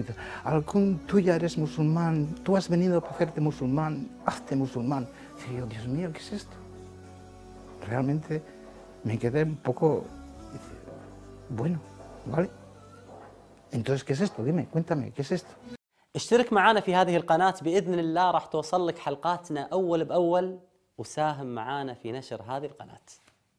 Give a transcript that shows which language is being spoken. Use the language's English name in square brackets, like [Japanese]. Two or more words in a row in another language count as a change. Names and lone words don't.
[Spanish] Dice, Alcún, tú ya eres musulmán, tú has venido para hacerte musulmán, hazte musulmán. Y yo, Dios mío, ¿qué es esto? Realmente me quedé un poco, bueno, ¿vale? Entonces, ¿qué es esto? Dime, cuéntame, ¿qué es esto? [Arabic] اشترك معنا في هذه القناة بإذن الله، راح توصل لك حلقاتنا أول بأول، وساهم معنا في نشر هذه القناة.